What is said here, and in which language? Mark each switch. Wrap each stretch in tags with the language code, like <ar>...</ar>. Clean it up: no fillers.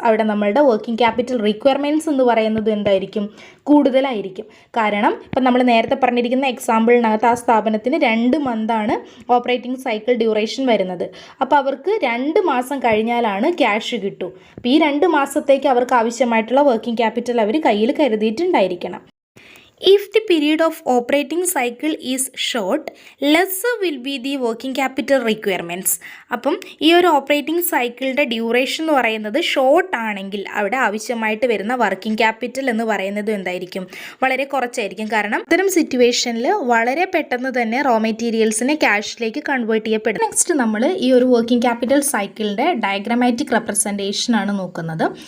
<ml>അവിടെ നമ്മളുടെ working capital requirements എന്ന് പറയുന്നത് എന്തായിരിക്കും, കൂടുതലായിരിക്കും. കാരണം ഇപ്പം നമ്മൾ നേരത്തെ പറഞ്ഞിരിക്കുന്ന എക്സാമ്പിളിനകത്ത് ആ സ്ഥാപനത്തിന് 2 മന്താണ് ഓപ്പറേറ്റിംഗ് സൈക്കിൾ ഡ്യൂറേഷൻ വരുന്നത്. അപ്പോൾ അവർക്ക് 2 മാസം കഴിഞ്ഞാലാണ് ക്യാഷ് കിട്ടൂ. അപ്പോൾ ഈ 2 മാസത്തേക്ക് അവർക്ക് ആവശ്യമായിട്ടുള്ള വർക്കിംഗ് ക്യാപിറ്റൽ അവർ കയ്യിൽ കരുതിയിട്ടുണ്ടായിരിക്കണം.</ml> <en>If the period of operating cycle is short, lesser will be the working capital requirements.</en> <ml>അപ്പം ഈ ഒരു ഓപ്പറേറ്റിംഗ് സൈക്കിളിൻ്റെ ഡ്യൂറേഷൻ എന്ന് പറയുന്നത് ഷോർട്ട് ആണെങ്കിൽ അവിടെ ആവശ്യമായിട്ട് വരുന്ന വർക്കിംഗ് ക്യാപിറ്റൽ എന്ന് പറയുന്നത് എന്തായിരിക്കും, വളരെ കുറച്ചായിരിക്കും. കാരണം ഇത്തരം സിറ്റുവേഷനിൽ വളരെ പെട്ടെന്ന് തന്നെ റോ മെറ്റീരിയൽസിനെ ക്യാഷിലേക്ക് കൺവേർട്ട് ചെയ്യപ്പെടും. നെക്സ്റ്റ് നമ്മൾ ഈ ഒരു വർക്കിംഗ് ക്യാപിറ്റൽ സൈക്കിളിൻ്റെ ഡയഗ്രമാറ്റിക് റെപ്രസെൻറ്റേഷനാണ് നോക്കുന്നത്.</ml>